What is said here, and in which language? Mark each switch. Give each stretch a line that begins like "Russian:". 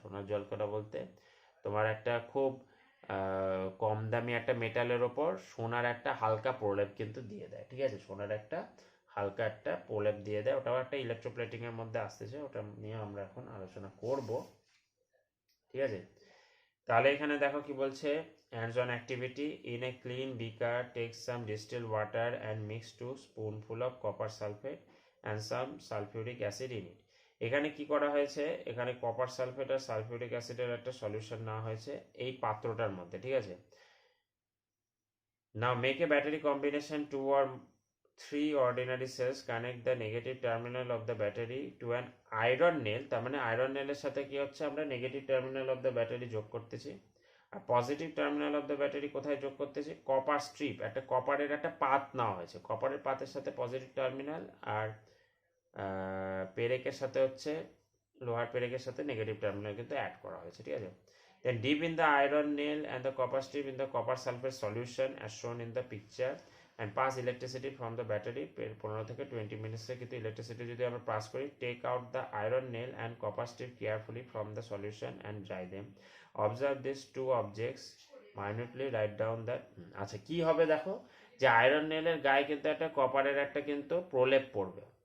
Bangla: সোনার জল করা বলতে তোমার একটা খুব কম দামি একটা মেটালের ওপর সোনার একটা হালকা প্রলেপ কিন্তু দিয়ে দেয়, ঠিক আছে? সোনার একটা হালকা একটা প্রলেপ দিয়ে দেয়, ওটাও একটা ইলেকট্রোপ্লেটিং এর মধ্যে আসতেছে, ওটা নিয়ে আমরা এখন আলোচনা করব, ঠিক আছে? তাহলে এখানে দেখো কি বলছে,
English: hands on activity in a clean beaker take some distilled water and mix 2 spoonful of copper sulfate and some sulfuric acid in it।
Bangla: এখানে কি করা হয়েছে, এখানে কপার সালফেট আর সালফিউরিক অ্যাসিডের একটা সলিউশন নেওয়া হয়েছে এই পাত্রটার মধ্যে, ঠিক আছে?
English: Now make a battery combination 2 or 3 ordinary cells connect the negative terminal of the battery to an iron nail।
Bangla: তার মানে আয়রন নেলের সাথে কি হচ্ছে, আমরা negative terminal of the battery যোগ করতেছি, আর positive terminal of the battery কোথায় যোগ করতেছি, কপার স্ট্রিপ, একটা কপারের একটা পাত নেওয়া হয়েছে, কপারের পাতের সাথে পজিটিভ টার্মিনাল, আর পেরেকের সাথে হচ্ছে লোহার পেরেকের সাথে নেগেটিভ টার্মিনাল কিন্তু অ্যাড করা হয়েছে, ঠিক আছে?
English: Then dip in the iron nail and the copper strip in the copper sulfate solution as shown in the picture and pass electricity from the battery।
Bangla: 15 থেকে 20 মিনিটসে কিন্তু ইলেকট্রিসিটি যদি আমরা পাস করি।
English: Take out the iron nail and copper strip carefully from the solution and dry them. Observe this two objects minutely, right down the.
Bangla: আচ্ছা, কি হবে দেখো, যে আয়রন নেলের গায়ে কিন্তু একটা কপারের একটা কিন্তু প্রলেপ পড়বে।